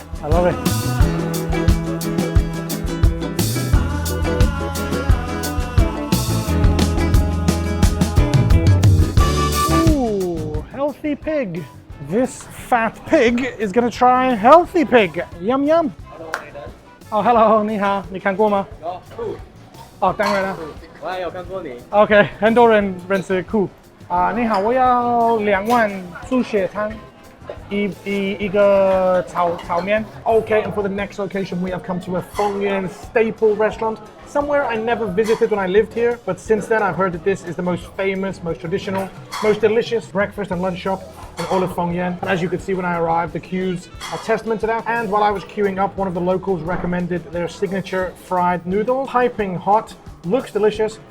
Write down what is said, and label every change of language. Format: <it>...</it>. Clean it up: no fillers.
<en>I love it. Ooh, healthy pig. This fat pig is gonna try healthy pig. Yum yum. Oh, hello,</en> <zh>你好，你看过吗？有酷，哦，当然了。我也有看过你。 OK， 很多人认识酷。你好，我要2碗猪血汤，一个炒面。</zh> <en>Okay, and for the next location, we have come to a Fengyan staple restaurant, somewhere I never visited when I lived here, but since then I've heard that this is the most famous, most traditional, most delicious breakfast and lunch shop in all of Fengyan. And as you could see when I arrived, the queues are testament to that. And while I was queuing up, one of the locals recommended their signature fried noodle, piping hot, looks delicious.</en>